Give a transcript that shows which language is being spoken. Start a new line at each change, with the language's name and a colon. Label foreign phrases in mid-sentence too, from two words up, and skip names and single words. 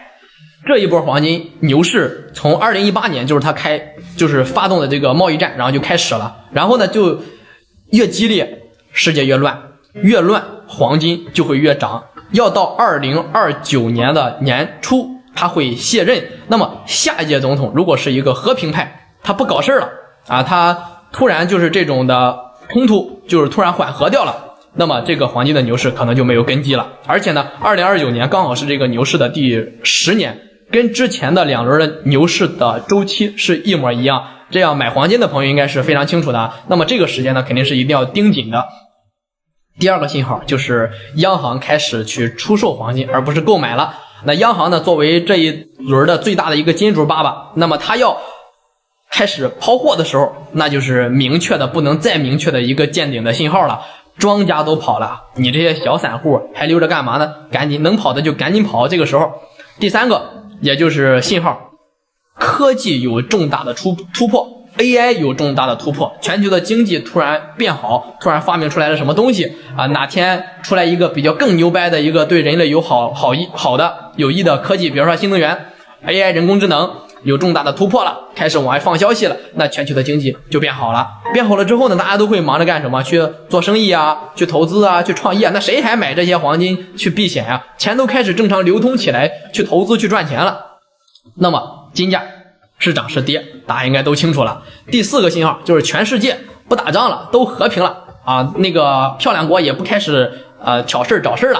Chinese: 這一波黃金牛市從2018年就是發動的這個貿易戰，然後就開始了，然後呢就越激烈，世界越亂，越亂黃金就會越漲，要到2029年的年初他會卸任。那麼下一屆總統如果是一個和平派，他不搞事了啊，他突然就是這種的衝突就是突然緩和掉了，那麼這個黃金的牛市可能就沒有根基了。而且呢2029年剛好是這個牛市的第10年，跟之前的2輪的牛市的周期是一模一樣，這樣買黃金的朋友應該是非常清楚的。那麼這個時間呢，肯定是一定要盯緊的。第二個信號就是央行開始去出售黃金，而不是購買了。那央行呢，作為這一輪的最大的一個金主爸爸，那麼他要開始拋貨的時候，那就是明確的不能再明確的一個見頂的信號了。莊家都跑了，你這些小散戶還留着幹嘛呢？趕緊能跑的就趕緊跑。這個時候，第三個。也就是信號，科技有重大的突破 ，AI 有重大的突破，全球的經濟突然變好，突然發明出來了什麼東西啊？哪天出來一個比較更牛掰的一個對人類有好的有益的科技，比如說新能源 ，AI 人工智能有重大的突破了，開始往外放消息了，那全球的經濟就變好了。變好了之後呢，大家都會忙着幹什麼？去做生意啊，去投資啊，去創業。那誰還買這些黃金去避險啊？錢都開始正常流通起來，去投資去賺錢了。那麼金價是漲是跌，大家應該都清楚了。第4個信號就是全世界不打仗了，都和平了啊，那個漂亮國也不開始挑事找事了。